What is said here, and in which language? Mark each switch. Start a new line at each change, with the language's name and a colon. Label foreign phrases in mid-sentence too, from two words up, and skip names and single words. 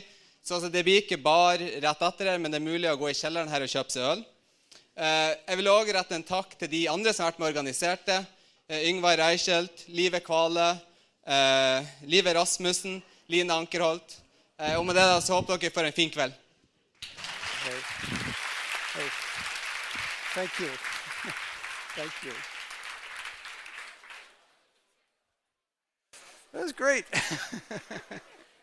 Norwegian: Så altså, det blir ikke bare rett etter det, men det mulig å gå I kjelleren her og kjøpe seg øl. Jeg vil også rette en takk til de andre som har vært med organiserte. Yngvar Reichelt, Live Kvale, Live Rasmussen, Line Ankerholt. Og med det da, så håper dere for en fin kveld.
English: Hey. Thank you. Thank you. That was great.